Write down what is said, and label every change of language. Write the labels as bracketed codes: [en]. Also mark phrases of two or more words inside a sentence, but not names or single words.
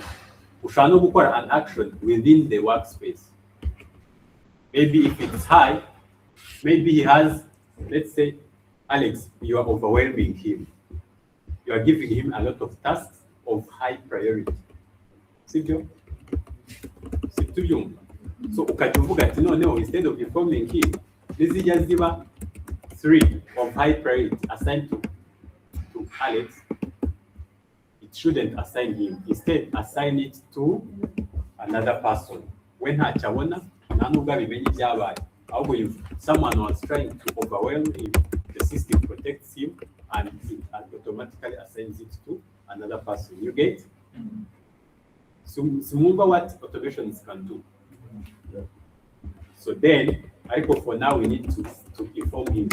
[en] We shall not require an action within the workspace. Maybe if it's high, maybe he has, let's say, Alex, you are overwhelming him. You are giving him a lot of tasks of high priority. [rw] sibyo tubyumva. [en] So [rw] ukajya uvuga ati noneho [en] instead of informing him [rw] nizijya ziba [en] 3 of high priority assigned to Alex, it shouldn't assign him. Instead, assign it to another person. When [rw] ntacyo abona nta nubwo abimenye ibyabaye, ahubwo [en] someone was trying to overwhelm him, the system protects him and it automatically assigns it to another person. You get? So remember what automations can do. So then, for now, we need to inform him.